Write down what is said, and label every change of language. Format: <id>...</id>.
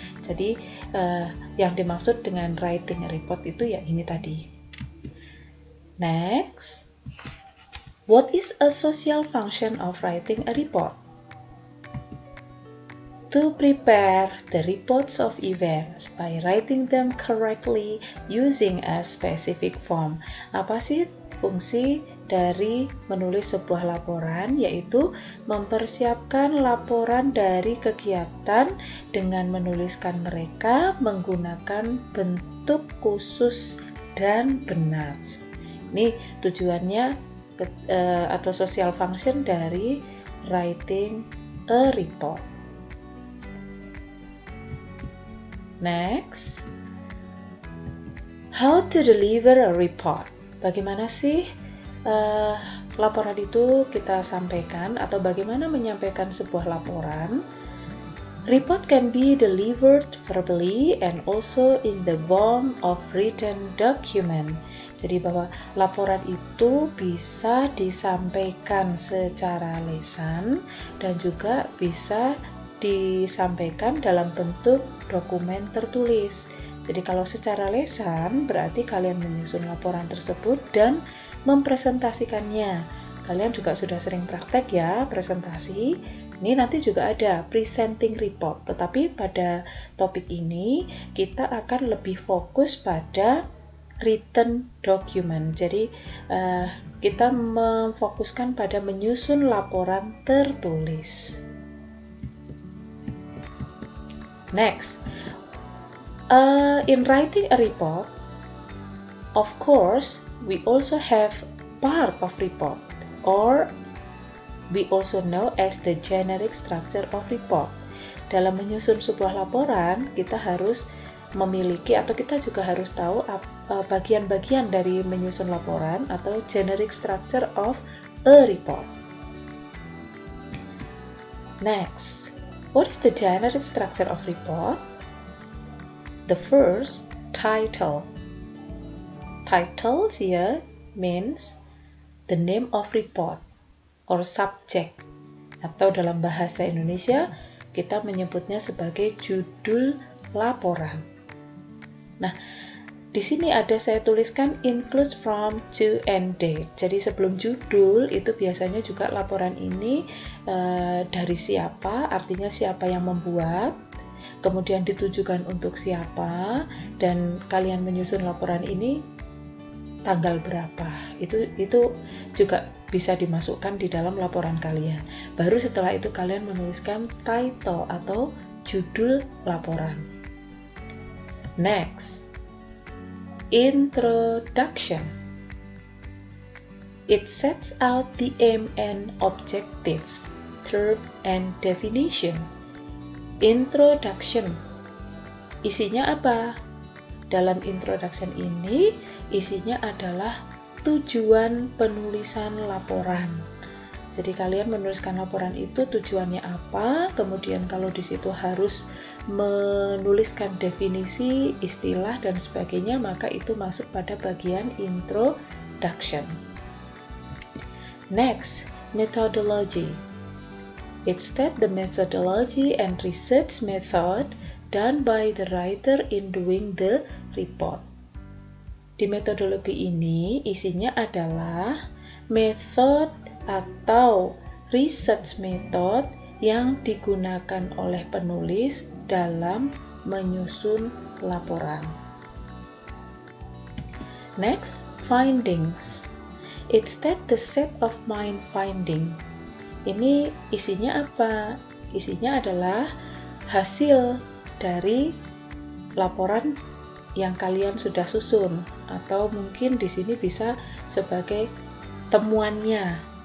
<id>Jadi, yang dimaksud dengan</id> <en>writing a report</en> <id>itu ya ini tadi.</id> <en>Next, what is a social function of writing a report? To prepare the reports of events by writing them correctly using a specific form.</en> <id>Apa sih fungsi dari menulis sebuah laporan? Yaitu mempersiapkan laporan dari kegiatan dengan menuliskan mereka menggunakan bentuk khusus dan benar. Ini tujuannya atau</id> <en>social function</en> <id>dari</id> <en>writing a report. Next, how to deliver a report.</en> <id>Bagaimana sih laporan itu kita sampaikan atau bagaimana menyampaikan sebuah laporan?</id> <en>Report can be delivered verbally and also in the form of written document.</en> <id>Jadi bahwa laporan itu bisa disampaikan secara lisan dan juga bisa disampaikan dalam bentuk dokumen tertulis. Jadi kalau secara lisan berarti kalian menyusun laporan tersebut dan mempresentasikannya. Kalian juga sudah sering praktek ya presentasi. Ini nanti juga ada presenting report. Tetapi pada topik ini kita akan lebih fokus pada</id> <en>written document.</en> <id>Jadi kita memfokuskan pada menyusun laporan tertulis.</id> <en>Next, in writing a report, of course, we also have part of report, or we also know as the generic structure of report.</en> <id>Dalam menyusun sebuah laporan, kita harus memiliki atau kita juga harus tahu bagian-bagian dari menyusun laporan atau</id> <en>generic structure of a report. Next, what is the generic structure of report? The first, title. Title here means the name of report or subject.</en> <id>Atau dalam bahasa Indonesia, kita menyebutnya sebagai judul laporan. Nah, di sini ada saya tuliskan</id> <en>includes from, to, and date.</en> <id>Jadi sebelum judul itu biasanya juga laporan ini dari siapa, artinya siapa yang membuat, kemudian ditujukan untuk siapa, dan kalian menyusun laporan ini tanggal berapa. Itu juga bisa dimasukkan di dalam laporan kalian. Baru setelah itu kalian menuliskan title atau judul laporan.</id> <en>Next, introduction. It sets out the aim and objectives, term and definition.</en> <id>Introduction. Isinya apa? Dalam introduction ini, isinya adalah tujuan penulisan laporan. Jadi kalian menuliskan laporan itu tujuannya apa, kemudian kalau di situ harus menuliskan definisi, istilah, dan sebagainya, maka itu masuk pada bagian introduction.</id> <en>Next, methodology. It states the methodology and research method done by the writer in doing the report.</en> <id>Di metodologi ini isinya adalah method atau research method yang digunakan oleh penulis dalam menyusun laporan.</id> <en>Next, findings. It states the set of main finding.</en> <id>Ini isinya apa? Isinya adalah hasil dari laporan yang kalian sudah susun, atau mungkin di sini bisa sebagai temuannya.</id>